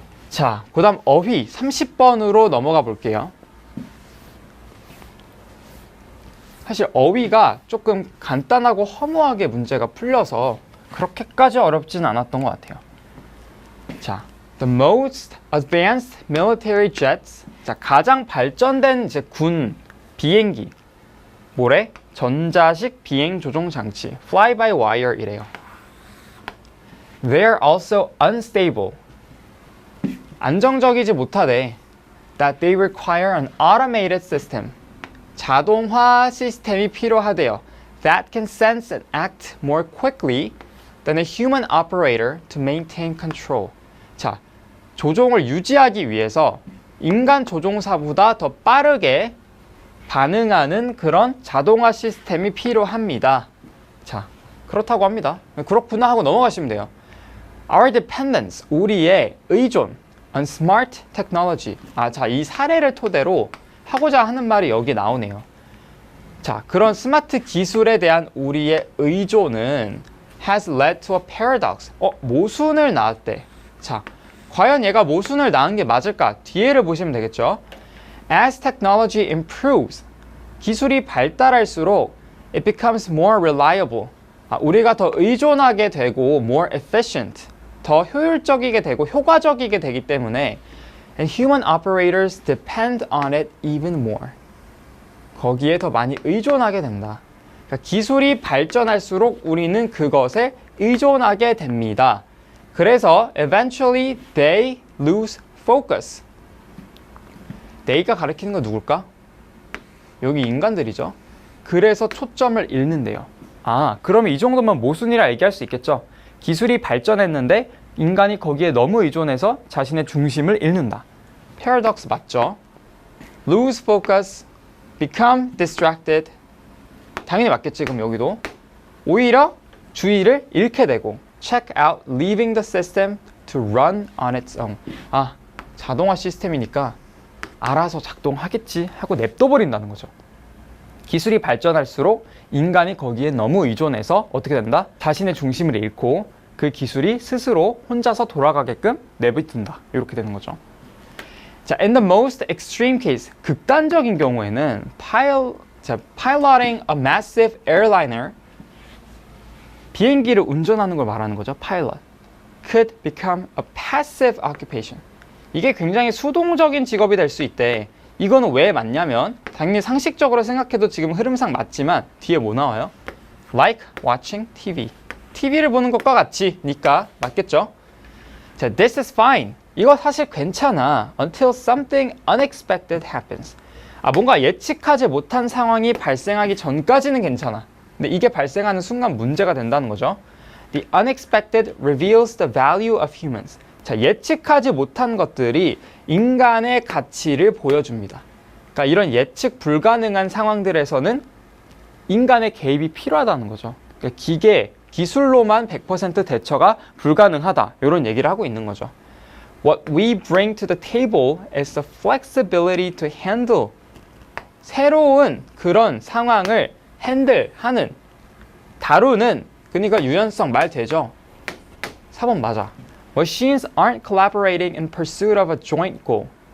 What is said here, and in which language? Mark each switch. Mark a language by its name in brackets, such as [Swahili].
[Korean] 자, 그 다음 어휘 30번으로 넘어가 볼게요. 사실 어휘가 조금 간단하고 허무하게 문제가 풀려서 그렇게까지 어렵진 않았던 것 같아요. [English] 자, the most advanced military jets. [Korean] 자, 가장 발전된 이제 군 비행기. 뭐래? 전자식 비행 조종 장치. [English] fly by wire [Korean] 이래요. [English] They are also unstable. [Korean] 안정적이지 못하대. [English] That they require an automated system. [Korean] 자동화 시스템이 필요하대요. [English] That can sense and act more quickly than a human operator to maintain control. [Korean] 자, 조종을 유지하기 위해서 인간 조종사보다 더 빠르게 반응하는 그런 자동화 시스템이 필요합니다. 자, 그렇다고 합니다. 그렇구나 하고 넘어가시면 돼요. [English] Our dependence, [Korean] 우리의 의존 [English] on smart technology. [Korean] 자, 이 사례를 토대로 하고자 하는 말이 여기 나오네요. 자, 그런 스마트 기술에 대한 우리의 의존은 [English] has led to a paradox. [Korean] 모순을 낳았대. 자, 과연 얘가 모순을 낳은 게 맞을까? 뒤에를 보시면 되겠죠. [English] As technology improves, [Korean] 기술이 발달할수록 [English] it becomes more reliable. [Korean] 우리가 더 의존하게 되고 [English] more efficient, [Korean] 더 효율적이게 되고 효과적이게 되기 때문에 [English] and human operators depend on it even more. [Korean] 거기에 더 많이 의존하게 된다. 그러니까 기술이 발전할수록 우리는 그것에 의존하게 됩니다. 그래서 [English] eventually they lose focus. [Korean] they가 가리키는 건 누굴까? 여기 인간들이죠. 그래서 초점을 잃는데요. 그러면 이 정도면 모순이라 얘기할 수 있겠죠. 기술이 발전했는데 인간이 거기에 너무 의존해서 자신의 중심을 잃는다. paradox 맞죠? [English] lose focus, become distracted. [Korean] 당연히 맞겠지. 그럼 여기도 오히려 주의를 잃게 되고 [English] check out leaving the system to run on its own. [Korean] 자동화 시스템이니까 알아서 작동하겠지 하고 냅둬버린다는 거죠. 기술이 발전할수록 인간이 거기에 너무 의존해서 어떻게 된다? 자신의 중심을 잃고 그 기술이 스스로 혼자서 돌아가게끔 내버린다. 이렇게 되는 거죠. [English] 자, in the most extreme case, [Korean] 극단적인 경우에는 [English] piloting a massive airliner, [Korean] 비행기를 운전하는 걸 말하는 거죠. [English] pilot could become a passive occupation. [Korean] 이게 굉장히 수동적인 직업이 될 수 있대. 이거는 왜 맞냐면 당연히 상식적으로 생각해도 지금 흐름상 맞지만 뒤에 뭐 나와요? [English] Like watching TV. [Korean] TV를 보는 것과 같이니까 맞겠죠? 자, [English] this is fine. [Korean] 이거 사실 괜찮아. [English] Until something unexpected happens. [Korean] 뭔가 예측하지 못한 상황이 발생하기 전까지는 괜찮아. 근데 이게 발생하는 순간 문제가 된다는 거죠. The unexpected reveals the value of humans. 자, 예측하지 못한 것들이 인간의 가치를 보여줍니다. 그러니까 이런 예측 불가능한 상황들에서는 인간의 개입이 필요하다는 거죠. 그러니까 기술로만 100% 대처가 불가능하다. 이런 얘기를 하고 있는 거죠. [English] What we bring to the table is the flexibility to handle. [Korean] 새로운 그런 상황을 핸들하는, 다루는, 그러니까 유연성 말 되죠? 4번 맞아. [English] Machines aren't collaborating in pursuit of a joint goal.